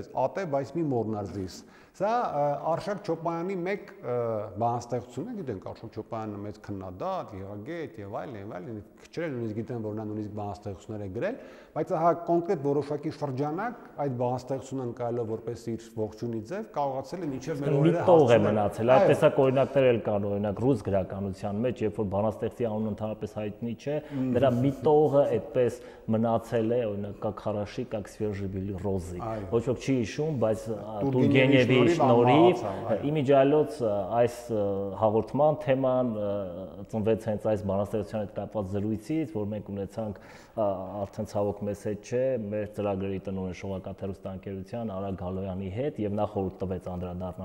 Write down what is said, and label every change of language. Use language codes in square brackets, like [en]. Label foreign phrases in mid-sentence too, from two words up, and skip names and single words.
[hy] «Ատե, բայց մի մոռնար ձեզ»։ Սա Արշակ Չոպայանի մեկ բանաստեղծություն է, գիտենք Արշակ Չոպայանը մեծ քննադատ, եղագետ եւ այլն, քչերը նույնիսկ գիտեն, որ նա նույնիսկ բանաստեղծություններ է գրել, բայց ահա կոնկրետ որոշակի շրջանակ այդ բանաստեղծությունը ընկալելով որպես իր ողջունի ձև կարողացել է մինչև մեր օրերը միտող է մնացել։ Այդ տեսակ օրինակներ էլ կան, օրինակ ռուս գրականության մեջ, երբ որ բանաստեղծի անունը ընդհանրապես հայտնի չէ, դրա միտողը այդպես մնացել է, օրինակ [ru] как хороши, как свежие были розы։ [hy] Ոչ ոք չի հիշում, բայց Տուրգենևի շնորհիվ իմիջիայլոց այս հաղորդման թեման ծնվեց հենց այս բանաստեղծության հետ կապված զրույցից, որ մենք ունեցանք արդեն ցավոք մեզ հետ չէ, մեր ծրագրերի տնօրեն Շողակաթերոստանգերության Արա Գալոյանի հետ եւ նա խորհուրդ տվեց անդրադառնալ